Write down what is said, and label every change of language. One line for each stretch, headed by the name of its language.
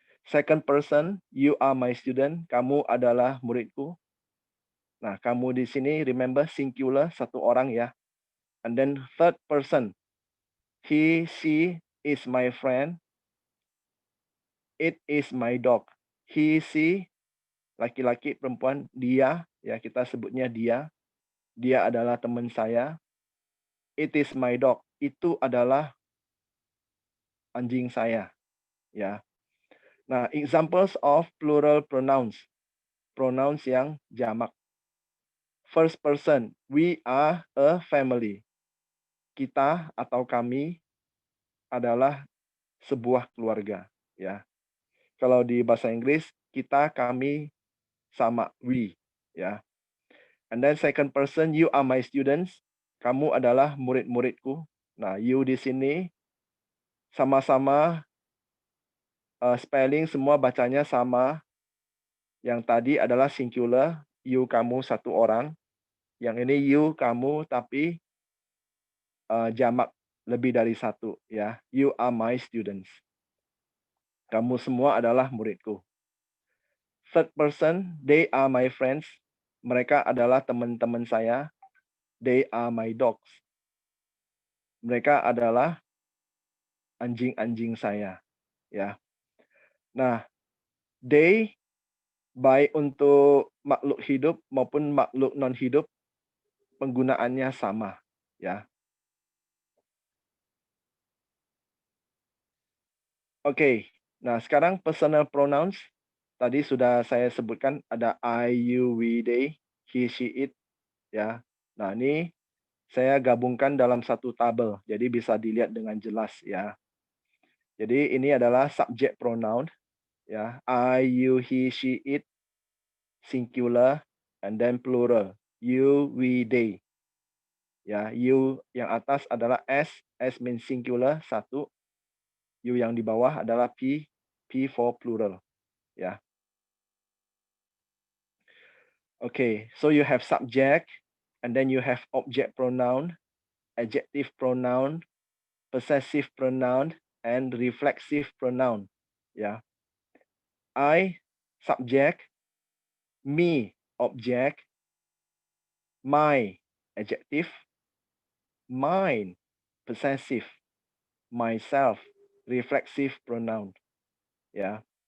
English: Second person, you are my student.
Indonesian: Kamu adalah muridku. Nah, kamu di sini
English: remember singular,
Indonesian: satu orang ya.
English: And then third person, he, she is my friend. It is my dog.
Indonesian: He, she, laki-laki, perempuan, dia, ya kita sebutnya dia. Dia adalah teman saya.
English: It is my dog.
Indonesian: Itu adalah anjing saya, ya.
English: Nah, examples of plural pronouns. Pronouns
Indonesian: yang jamak.
English: First person, we are a family.
Indonesian: Kita atau kami adalah sebuah keluarga, ya. Kalau di bahasa Inggris, kita, kami, sama we, ya.
English: And then second person, you are my students.
Indonesian: Kamu adalah murid-muridku. Nah, you di sini sama-sama spelling semua bacanya sama. Yang tadi adalah singular, you kamu satu orang. Yang ini you kamu tapi jamak lebih dari satu ya.
English: You are my students.
Indonesian: Kamu semua adalah muridku.
English: Third person, they are my friends.
Indonesian: Mereka adalah teman-teman saya.
English: They are my dogs.
Indonesian: Mereka adalah anjing-anjing saya, ya. Nah, they baik untuk makhluk hidup maupun makhluk non hidup penggunaannya sama, ya. Oke. Nah, sekarang personal pronouns tadi sudah saya sebutkan ada I, you, we, they, he, she, it, ya. Nah, ini saya gabungkan dalam satu tabel, jadi bisa dilihat dengan jelas ya. Jadi ini adalah subject pronoun ya.
English: I, you, he, she, it, singular, and then plural. You, we, they.
Indonesian: Ya, you yang atas adalah
English: S means singular,
Indonesian: satu. You yang di bawah adalah
English: P for plural.
Indonesian: Ya.
English: Okay, so you have subject, and then you have object pronoun, adjective pronoun, possessive pronoun, and reflexive pronoun. Ya. I, subject, me, object, my, adjective, mine, possessive, myself, reflexive pronoun. Ya.